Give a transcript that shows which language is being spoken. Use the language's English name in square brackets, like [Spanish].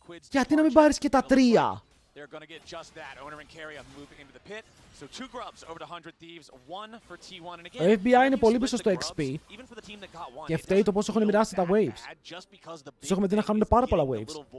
[Greek] Γιατί να μην πάρεις και τα 3? [English] They're going to get just that. Owner and Carry move into the pit. So 2 grubs over to 100 Thieves, 1 for T1. And again, [Greek] το FBI είναι πολύ πίσω στο XP και φταίει το πόσο έχουν μοιράσει τα waves. Τους έχουμε δει να χάνουν πάρα πολλά waves.